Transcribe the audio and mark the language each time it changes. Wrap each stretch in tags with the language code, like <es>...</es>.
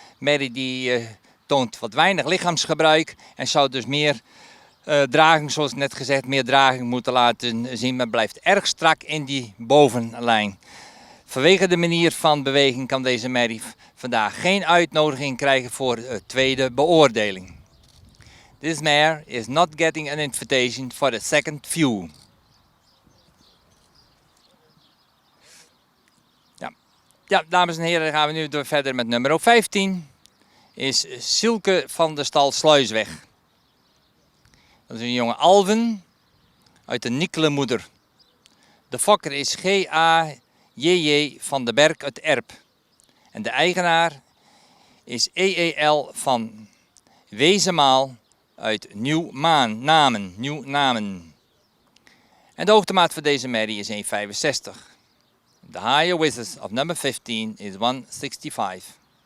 <nl>Merrie die toont wat weinig lichaamsgebruik en zou dus meer draging, zoals net gezegd, meer draging moeten laten zien. Maar blijft erg strak in die bovenlijn. Vanwege de manier van beweging kan deze merrie vandaag geen uitnodiging krijgen voor tweede beoordeling.</nl> <en>This mare is not getting an invitation for the second view.</en> <nl>Ja, dames en heren, dan gaan we nu verder met nummer 15. Is Silke van de stal Sluisweg. Dat is een jonge Alven uit de Nikkelenmoeder. De fokker is G.A.J.J. van den Berg uit Erp. En de eigenaar is E.E.L. van Wezemaal uit Nieuw-Namen. En de hoogtemaat voor deze merrie is 1,65.</nl> <en>The higher width of number 15 is 165.</en>